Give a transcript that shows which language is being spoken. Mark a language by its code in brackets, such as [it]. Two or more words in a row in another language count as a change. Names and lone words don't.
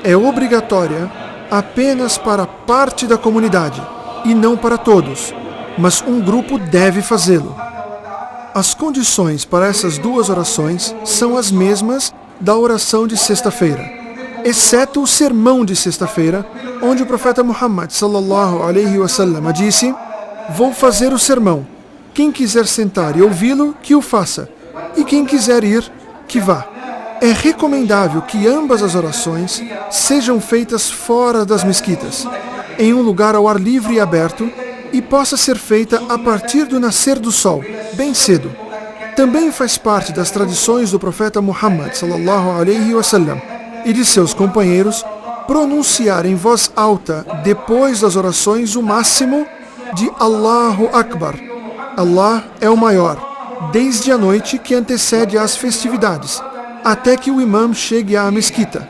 [pt] é obrigatória apenas para parte da comunidade e não para todos, mas um grupo deve fazê-lo. As condições para essas duas orações são as mesmas da oração de sexta-feira, exceto o sermão de sexta-feira, onde o profeta Muhammad [ar] صلى الله عليه وسلم [pt] disse: vou fazer o sermão. Quem quiser sentar e ouvi-lo, que o faça, e quem quiser ir, que vá. É recomendável que ambas as orações sejam feitas fora das mesquitas, em um lugar ao ar livre e aberto, e possa ser feita a partir do nascer do sol, bem cedo. Também faz parte das tradições do profeta Muhammad [ar] صلى الله عليه وسلم [pt] e de seus companheiros pronunciar em voz alta, depois das orações, o máximo de [ar] الله أكبر. [pt] Allah é o maior, desde a noite que antecede às festividades, até que o imam chegue à mesquita.